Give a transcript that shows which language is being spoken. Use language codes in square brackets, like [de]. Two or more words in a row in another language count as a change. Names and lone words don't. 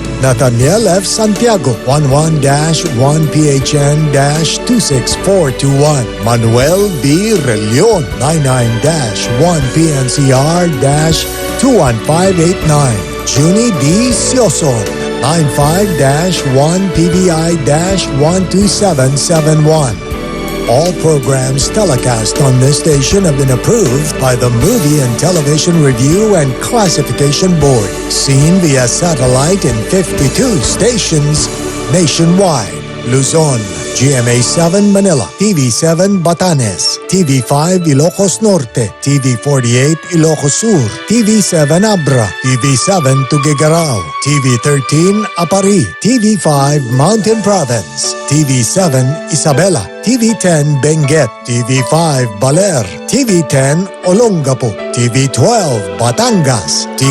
[en] Nathaniel F. Santiago, 11-1 PHN-26421. Manuel B. Relion, 99-1 PNCR-21589. Junie D. Sioson, 95-1 PBI-12771. All programs telecast on this station have been approved by the Movie and Television Review and Classification Board. Seen via satellite in 52 stations nationwide. Luzon, GMA7 Manila, TV7 Batanes, TV5 Ilocos Norte, TV48 Ilocos Sur, TV7 Abra, TV7 Tuguegarao, TV13 Apari, TV5 Mountain Province, TV7 Isabela, TV10 Benguet, TV5 Baler, TV10 Olongapo, TV12 Batangas,